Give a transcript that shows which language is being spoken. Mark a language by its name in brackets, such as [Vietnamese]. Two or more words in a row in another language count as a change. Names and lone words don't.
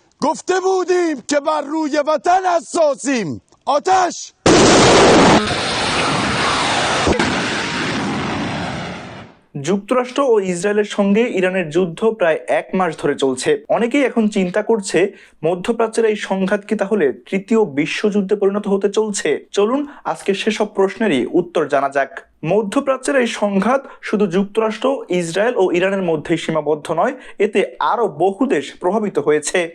[Persian] گفته بودیم که بر روی وطن حساسیم. آتش! [Bangla] যুক্তরাষ্ট্র ও ইসরায়েলের সঙ্গে ইরানের যুদ্ধ প্রায় 1 মাস ধরে চলছে। অনেকেই এখন চিন্তা করছে মধ্যপ্রাচ্যের এই সংঘাত কি তাহলে তৃতীয় বিশ্বযুদ্ধে পরিণত হতে চলছে। চলুন আজকে সেসব প্রশ্নেরই উত্তর জানা যাক। মধ্যপ্রাচ্যের এই সংঘাত শুধু যুক্তরাষ্ট্র, ইসরায়েল ও ইরানের মধ্যেই সীমাবদ্ধ নয়, এতে আরও বহু দেশ প্রভাবিত হয়েছে।